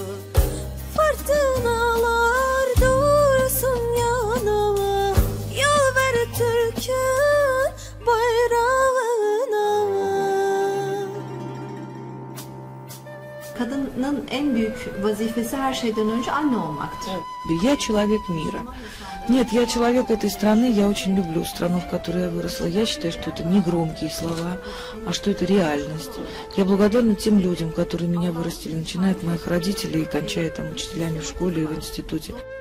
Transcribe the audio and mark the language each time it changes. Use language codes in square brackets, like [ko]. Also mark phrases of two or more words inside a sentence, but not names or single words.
[tr] Fırtınalar dursun yana, yol ver Türk'ün bayrağına. Kadının en büyük vazifesi her şeyden önce anne olmaktır. [ru] Я человек мира. Нет, я человек этой страны, я очень люблю страну, в которой я выросла. Я считаю, что это не громкие слова, а что это реальность. Я благодарна тем людям, которые меня вырастили, начиная от моих родителей и кончая там учителями в школе и в институте.